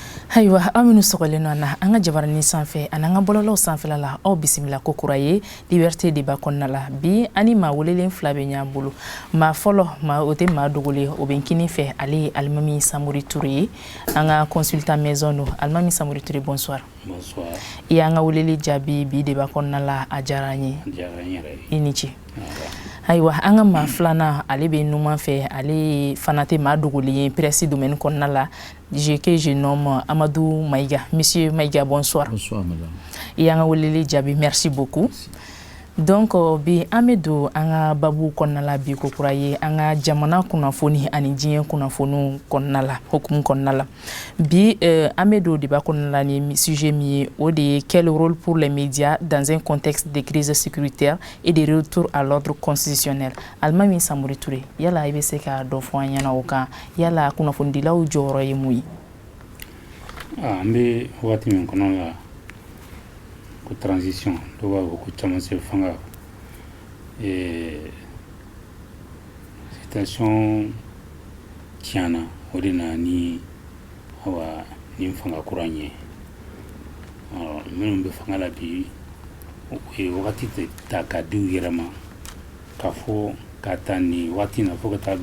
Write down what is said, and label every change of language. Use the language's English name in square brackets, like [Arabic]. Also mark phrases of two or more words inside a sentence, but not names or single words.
[Bambara] Ayiwa aminu sɔgɔlen na an ka jabarani sanfɛ ani an ka bɔlɔlɔw sanfɛla la aw bisimila ko kura ye [French] liberté débat [Bambara] kɔnɔna la bi ani maa welelen fila bɛ ɲan bolo maa fɔlɔ o tɛ maa dogolen o bɛ kini fɛ ale ye Alimami Samori Touré ye an ka [French] consultant maison [Bambara] no Alimami Samori Touré bonsoir. [French] Bonsoir. [Bambara] I y'an ka weleli jaabi bi débat kɔnɔna la a diyara n ye. I ni ce. Ayiwa an ka maa filanan ale bɛ numan fɛ ale fana tɛ maa dogolen ye [French] presse domaine [Bambara] kɔnɔna la [French] je nomme Amadou Maïga. Monsieur Maïga, bonsoir. Bonsoir, madame. [Bambara] Et an ka weleli jaabi, [French] merci beaucoup. [Bambara] Donc bi an bɛ don an ka babu kɔnɔna la bi ko kura ye an ka jamana kunnafoni ani diɲɛ kunnafoniw kɔnɔna la hukumu kɔnɔna la bi an bɛ don débat kɔnɔna la ni sujet min ye o de ye [French] quel rôle pour les médias dans un contexte de crise sécuritaire et de retour à l'ordre constitutionnel. [Bambara] Alimami Samori Touré, yala i bɛ se ka dɔ fɔ an ɲɛna o kan yala kunnafonidilaw jɔyɔrɔ ye mun ye? An bɛ waati min kɔnɔ la ko transition dɔw b'a fɔ ko caman se fanga situation tiɲɛna o de na ni fanga kura ye minnu bɛ fanga la bi wagati tɛ ta ka di u yɛrɛ ma k'a fɔ ka taa nin waati na fo ka taa